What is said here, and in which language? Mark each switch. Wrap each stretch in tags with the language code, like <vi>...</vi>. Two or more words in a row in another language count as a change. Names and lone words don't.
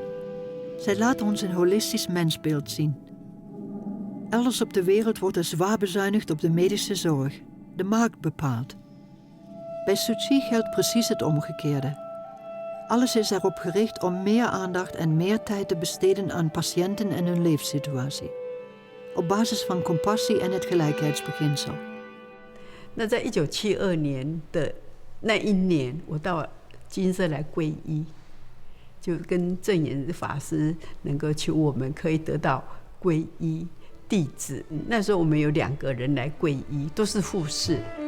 <nl>Zij laat ons een holistisch mensbeeld zien. Elders op de wereld wordt er zwaar bezuinigd op de medische zorg. De markt bepaalt. Bij Tzu Chi geldt precies het omgekeerde. Alles is erop gericht om meer aandacht en meer tijd te besteden aan patiënten en hun leefsituatie. Op basis van compassie en het gelijkheidsbeginsel.</nl> <zh>那在1972年的那一年，我到金色来皈依，就跟正言法师能够求我们可以得到皈依弟子。那时候我们有2个人来皈依，都是护士。</zh>